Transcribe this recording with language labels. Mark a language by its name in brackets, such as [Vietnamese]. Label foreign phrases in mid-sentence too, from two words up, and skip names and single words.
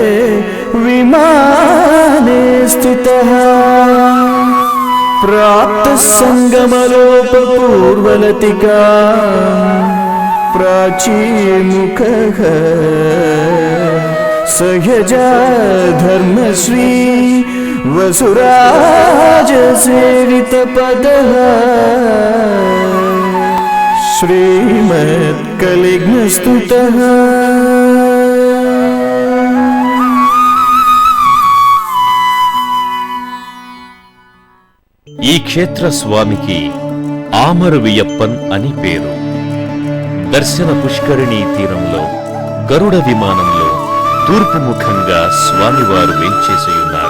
[Sanskrit] विमाने स्थितः प्राप्तः सङ्गमलोपपूर्वलतिका प्राचीमुखः सहजा धर्मश्री वसुराजसेवितपदः श्रीमत्कलिग्नस्तुतः। [Telugu] ఈ క్షేత్ర స్వామికి ఆమరువియప్పన్ అని పేరు. దర్శన పుష్కరిణీ తీరంలో గరుడ విమానంలో తూర్పు ముఖంగా స్వామివారు వేంచేసియున్నారు.